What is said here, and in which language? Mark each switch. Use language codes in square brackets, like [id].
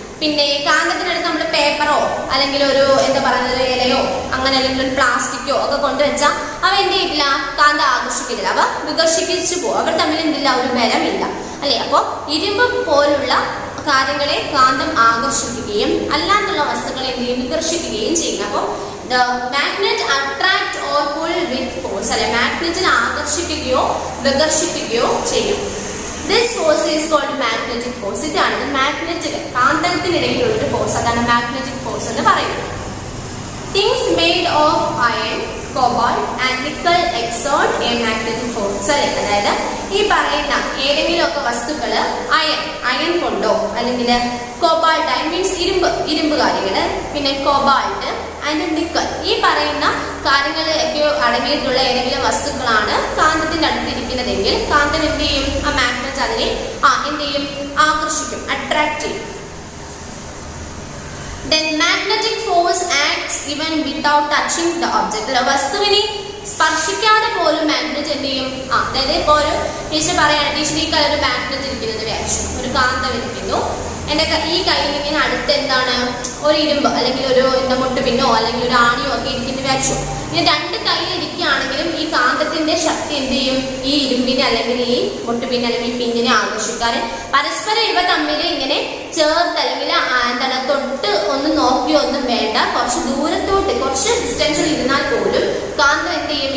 [ml] പിന്നെ കാന്തത്തിനടുത്ത് നമ്മൾ പേപ്പറോ അല്ലെങ്കിൽ ഒരു എന്താ പറയുന്നത് ഇലയോ അങ്ങനെ അല്ലെങ്കിൽ ഒരു പ്ലാസ്റ്റിക്കോ ഒക്കെ കൊണ്ടുവച്ചാൽ അവ എന്ത് ചെയ്യില്ല, കാന്തം ആകർഷിക്കുന്നില്ല, അവ വികർഷിപ്പിച്ചു പോകും. അവർ തമ്മിൽ എന്തില്ല, ഒരു ബലമില്ല അല്ലെ. അപ്പോൾ ഇരുമ്പ് പോലുള്ള കാര്യങ്ങളെ കാന്തം ആകർഷിക്കുകയും അല്ലാത്തുള്ള വസ്തുക്കളെ എന്ത് ചെയ്യും, വികർഷിക്കുകയും ചെയ്യും. [en] അപ്പോൾ the magnet attract or pull with force അല്ലെ, [ml] മാഗ്നറ്റിനെ ആകർഷിക്കുകയോ വികർഷിക്കുകയോ ചെയ്യും. [en] This force is called magnetic force. [ml] ഇതാണ് മാഗ്നറ്റിക് കാന്തത്തിനിടയിലുള്ള ഒരു ഫോഴ്സ്, അതാണ് മാഗ്നറ്റിക് ഫോഴ്സ് എന്ന് പറയുന്നത്. [en] Things made of iron, cobalt and nickel exert a magnetic force അല്ലെ. [ml] അതായത് ഈ പറയുന്ന ഏതെങ്കിലും ഒക്കെ വസ്തുക്കള് അയൺ കൊണ്ടോ അല്ലെങ്കിൽ കോബാൾട്ട്, ഐ മീൻസ് ഇരുമ്പ് കാര്യങ്ങള്, പിന്നെ കോബാൾട്ട് ആൻഡ് നിക്കൽ, ഈ പറയുന്ന കാര്യങ്ങളിലൊക്കെ അടങ്ങിയിട്ടുള്ള ഏതെങ്കിലും വസ്തുക്കളാണ് കാന്തത്തിന്റെ അടുത്തിരിക്കുന്നതെങ്കിൽ കാന്തം എന്ത് ചെയ്യും, ആ മാഗ്നറ്റ് അതിനെ എന്ത് ചെയ്യും, ആകർഷിക്കും, അട്രാക്ട് ചെയ്യും. [en] Then magnetic force acts even without touching the object. [ml] വസ്തുവിനെ സ്പർശിക്കാതെ പോലും മാഗ്നറ്റ് എന്ത് ചെയ്യും, അതായത് ഇപ്പോൾ ഒരു ടീച്ചർ പറയാണ്, ടീച്ചർ ഈ കയ്യിൽ ഒരു മാഗ്നറ്റ് ഇരിക്കുന്നത് വിചാരിച്ചു, ഒരു കാന്തം ഇരിക്കുന്നു, എൻ്റെ ഈ കയ്യിൽ ഇങ്ങനെ അടുത്ത് എന്താണ് ഒരു ഇരുമ്പ് അല്ലെങ്കിൽ ഒരു എന്താ മുട്ടുപിന്നോ അല്ലെങ്കിൽ ഒരു ആണിയോ ഒക്കെ ഇരിക്കുന്ന വിചാരിച്ചു. ഇനി രണ്ട് കയ്യിൽ ഇരിക്കുകയാണെങ്കിലും ഈ കാന്തത്തിന്റെ ശക്തി എന്ത് ചെയ്യും, ഈ ഇരുമ്പിനെ അല്ലെങ്കിൽ ഈ മുട്ടുപിന്നെ അല്ലെങ്കിൽ ഈ പിന്നിനെ ആകർഷിക്കാൻ പരസ്പരം ഇവ തമ്മിൽ ഇങ്ങനെ ചേർത്ത് അല്ലെങ്കിൽ എന്താണ് തൊട്ട് ഒന്നും നോക്കിയോ ഒന്നും വേണ്ട, കുറച്ച് ദൂരത്തോട്ട് കുറച്ച് ഡിസ്റ്റൻസിൽ ഇരുന്നാൽ പോലും കാന്തം എന്ത് ചെയ്യും?